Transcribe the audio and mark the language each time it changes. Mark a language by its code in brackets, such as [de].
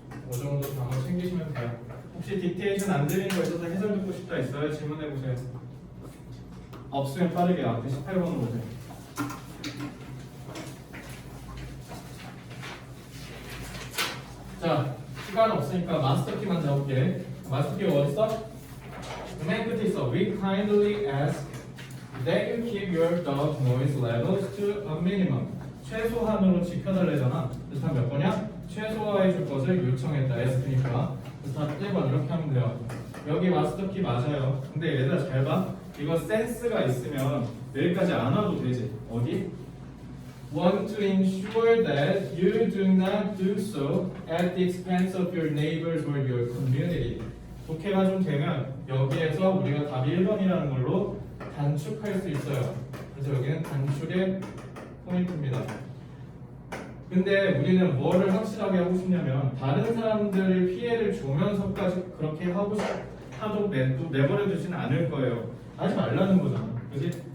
[ko] 그 정도 단어 챙기시면 돼요. 혹시 딕테이션 안 들리는 거 있어서 해설 듣고 싶다 있어요? 질문해보세요. 없으면 빠르게 앞에 18번으로 오세요. 자, 시간 없으니까 마스터키만 잡을게. 마스터키 어딨어? 맨 끝에 있어. [en] We kindly ask that you keep your dog noise levels to a minimum. [ko] 최소한으로 지켜달래잖아. 그래서 다 몇 번이야? 최소화해 줄 것을 요청했다. ask니까. 그래서 다 1번 이렇게 하면 돼요. 여기 마스터키 맞아요. 근데 얘들아 잘 봐. 이거 센스가 있으면 여기까지 안 와도 되지. 어디? [en] Want to ensure that you do not do so at the expense of your neighbors or your community. [ko] 독해가 좀 되면 여기에서 우리가 답이 1번이라는 걸로 단축할 수 있어요. 그래서 여기는 단축의 포인트입니다. 근데 우리는 뭐를 확실하게 하고 싶냐면 다른 사람들을 피해를 주면서까지 그렇게 하고 하도 내버려 두지는 않을 거예요. 하지 말라는 거잖아. 그렇지?